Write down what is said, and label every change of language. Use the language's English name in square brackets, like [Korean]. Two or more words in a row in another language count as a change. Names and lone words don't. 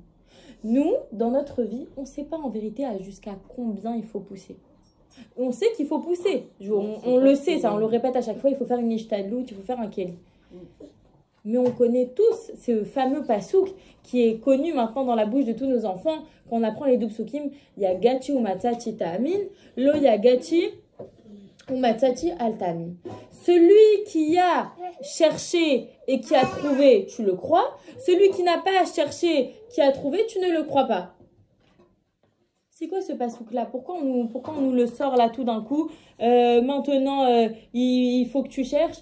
[French] Nous, dans notre vie, on ne sait pas en vérité jusqu'à combien il faut pousser. On sait qu'il faut pousser. On le sait, ça, on le répète à chaque fois, il faut faire une ishtadlout, il faut faire un keli. Mais on connaît tous ce fameux pasouk qui est connu maintenant dans la bouche de tous nos enfants. Quand on apprend les doubles psukim, [Hebrew] יגעתי ומצאתי תאמין, לא יגעתי ומצאתי אל תאמין. [French] Celui qui a cherché et qui a trouvé, tu le crois. Celui qui n'a pas cherché, qui a trouvé, tu ne le crois pas. C'est quoi ce pasouk-là? Pourquoi on nous le sort là tout d'un coup? Maintenant, il faut que tu cherches.